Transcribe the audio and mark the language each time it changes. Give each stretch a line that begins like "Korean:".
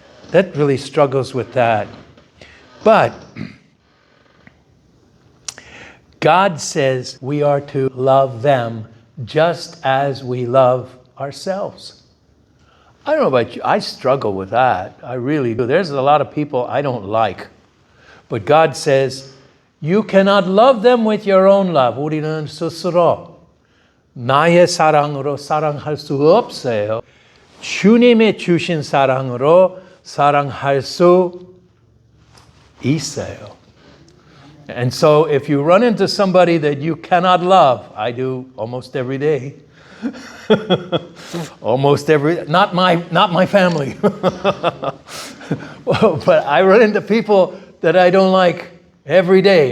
English: That really struggles with that. But God says we are to love them just as we love ourselves. I don't know about you. I struggle with that. I really do. There's a lot of people I don't like. But God says, you cannot love them with your own love.
Korean: 우리는 스스로 나의 사랑으로 사랑할 수 없어요. 주님의 주신 사랑으로 사랑할 수 있어요.
English: And so if you run into somebody that you cannot love, I do almost every day. Not my family. But I run into people that I don't like every day.